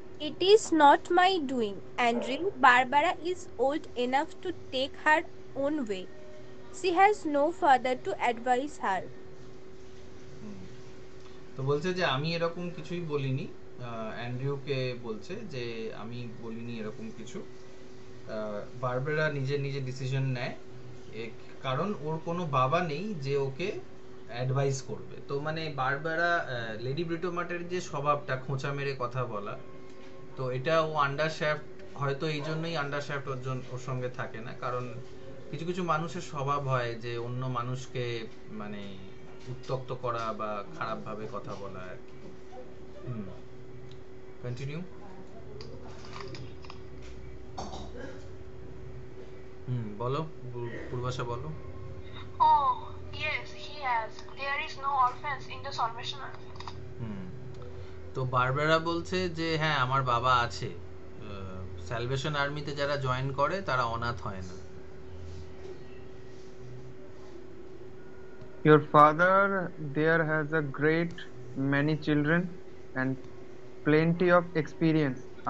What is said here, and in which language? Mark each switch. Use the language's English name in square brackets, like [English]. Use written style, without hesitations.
[English] It is not my doing, Andrew. Barbara is old enough to take her own way. She has no father to advise her. [Bangla] তো বলছে যে আমি এরকম কিছুই বলিনি, অ্যান্ড্রিউকে বলছে যে আমি বলিনি এরকম কিছু। বারবেরা নিজে নিজে ডিসিশন নেয়, কারণ ওর কোনো বাবা নেই যে ওকে অ্যাডভাইস করবে। তো মানে বারবেরা, লেডি ব্রিটোমাটের যে স্বভাবটা খোঁচা মেরে কথা বলা, তো এটা ও আন্ডারশ্যাফট, হয়তো এই জন্যই আন্ডারশ্যাফট ওর সঙ্গে থাকে না, কারণ কিছু কিছু মানুষের স্বভাব হয় যে অন্য মানুষকে মানে উত্ত্যক্ত করা বা খারাপভাবে কথা বলা আর কি। কন্টিনিউ। বলো, পূর্বাশা বলো। [English] Oh, yes, he has. There is no orphans in the Salvation Army. [Bangla] তো বারবেরা বলছে যে হ্যাঁ আমার বাবা আছে, স্যালভেশন আর্মিতে যারা জয়েন করে তারা অনাথ হয় না। [English] Your father there has a great many children and plenty of experience.